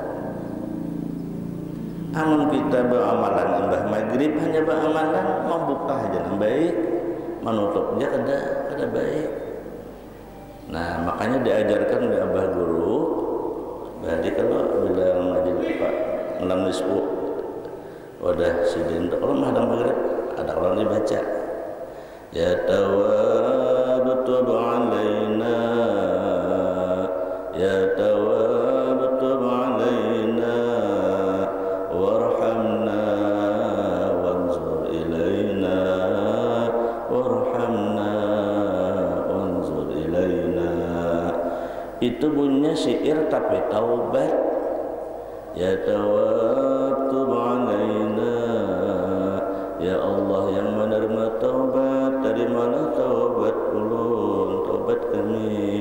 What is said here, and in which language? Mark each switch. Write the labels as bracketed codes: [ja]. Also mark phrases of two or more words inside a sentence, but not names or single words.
[bjn] Amun kita beramalan imbah maghrib hanya beramalan membuka aja yang baik, menutupnya kada baik. Nah, makanya diajarkan oleh abah guru. Jadi kalau bila ngaji Pak malam nisfu wadah sidin, kalau menghadang maghrib ada orang dibaca [ar] يا تواب تب علينا يا تواب تب علينا وارحمنا وانظر إلينا وارحمنا وانظر إلينا. [bjn] Itu bunyinya syair tapi taubat. [ar] يا تواب تب علينا, [bjn] ya Allah yang menerima taubat, terimalah taubat ulun, taubat kami.